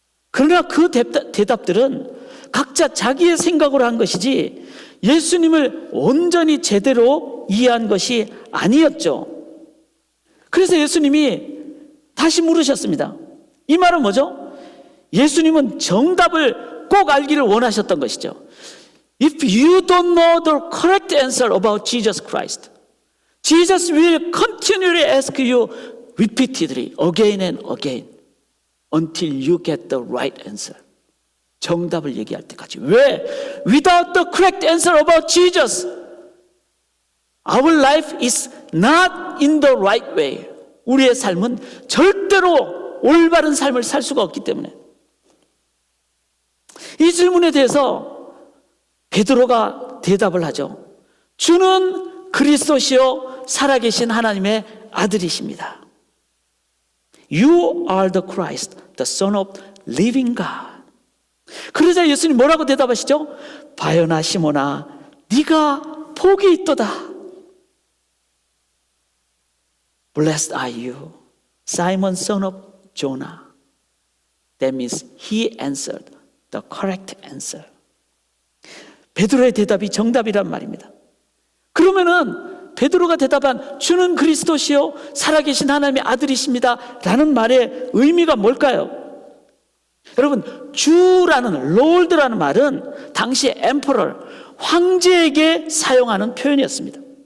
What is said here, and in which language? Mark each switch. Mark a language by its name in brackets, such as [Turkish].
[Korean] 그러나 그 대답들은 각자 자기의 생각으로 한 것이지 예수님을 온전히 제대로 이해한 것이 아니었죠. 그래서 예수님이 다시 물으셨습니다. 이 말은 뭐죠? 예수님은 정답을 꼭 알기를 원하셨던 것이죠. [English] If you don't know the correct answer about Jesus Christ, Jesus will continually ask you repeatedly again and again until you get the right answer. [Korean] 정답을 얘기할 때까지. 왜? [English] Without the correct answer about Jesus, our life is not in the right way. [Korean] 우리의 삶은 절대로 올바른 삶을 살 수가 없기 때문에. 이 질문에 대해서 베드로가 대답을 하죠. 주는 그리스도시요 살아계신 하나님의 아들이십니다. [English] You are the Christ, the Son of living God. [Korean] 그러자 예수님 뭐라고 대답하시죠? 바요나 시몬아, 네가 복이 있도다. [English] Blessed are you, Simon son of Jonah. That means he answered the correct answer. [Korean] 베드로의 대답이 정답이란 말입니다. 그러면은 베드로가 대답한 주는 그리스도시요 살아계신 하나님의 아들이십니다 라는 말의 의미가 뭘까요? 여러분, 주라는 롤드라는 말은 당시 엠퍼럴, 황제에게 사용하는 표현이었습니다.